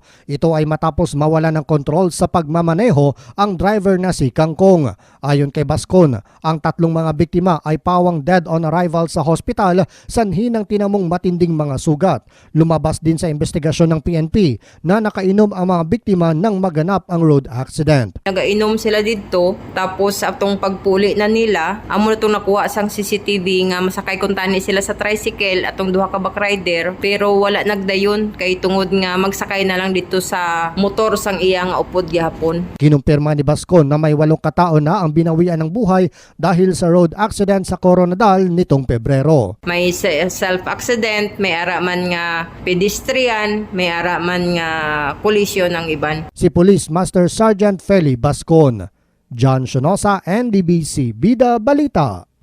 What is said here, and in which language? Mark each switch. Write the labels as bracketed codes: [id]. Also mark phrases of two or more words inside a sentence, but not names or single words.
[tl] Ito ay matapos mawala ng kontrol sa pagmamaneho ang driver na si Kangkong. Ayon kay Bascon, ang tatlong mga biktima ay pawang [en] dead on arrival [tl] sa hospital, sanhi ng tinamong matinding mga sugat. Lumabas din sa investigasyon ng PNP na nakainom ang mga biktima nang maganap ang [en] road accident. [hil] Nagainom sila dito, tapos atong pagpuli na nila, amo na itong nakuha sang CCTV nga masakay kung tani sila sa tricycle atong duha ka bakrider, pero wala nagdayon kay tungod nga magsakay na lang dito sa motor sang iya nga upod gihapon. [tl] Kinumpirma ni Bascon na may 8 katao na ang binawian ng buhay dahil sa [en] road accident [tl] sa Coronadal nitong Pebrero. May self-accident, [hil] may araman nga pedestrian, may araman nga collision ang iban. [tl] Si Police Master Sergeant Feli Bascon. John Shonosa, NDBC Bida Balita.